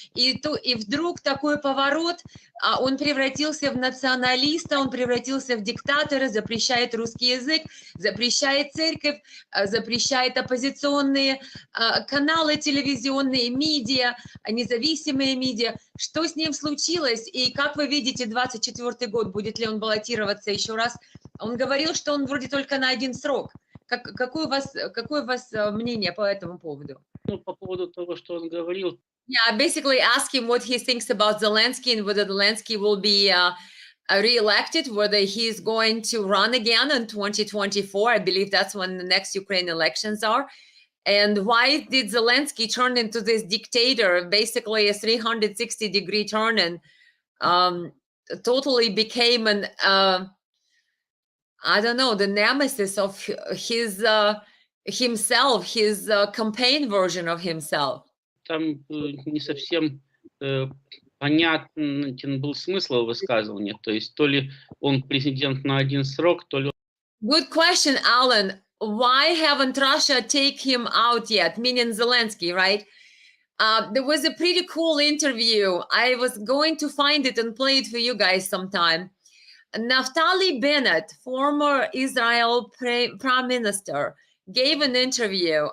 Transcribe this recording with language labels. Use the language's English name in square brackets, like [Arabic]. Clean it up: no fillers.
[Russian] И вдруг такой поворот, он превратился в националиста, он превратился в диктатора, запрещает русский язык, запрещает церковь, запрещает оппозиционные каналы телевизионные, медиа, независимые медиа. Что с ним случилось? И как вы видите, 2024 год, будет ли он баллотироваться еще раз? Он говорил, что он вроде только на один срок. Какое у вас мнение по этому поводу? Ну, по поводу того, что он говорил. [English] Yeah, basically ask him what he thinks about Zelensky and whether Zelensky will be re-elected, whether he's going to run again in 2024. I believe that's when the next Ukraine elections are. And why did Zelensky turn into this dictator, basically a 360-degree turn, and totally became an, I don't know, the nemesis of his himself, his campaign version of himself. [Russian] Там не совсем понятен был смысл его высказывания. То есть то ли он президент на один срок, то ли... [English] Good question, Alan. Why haven't Russia take him out yet? Meaning Zelensky, right? There was a pretty cool interview. I was going to find it and play it for you guys sometime. Naftali Bennett, former Israel prime minister, gave an interview.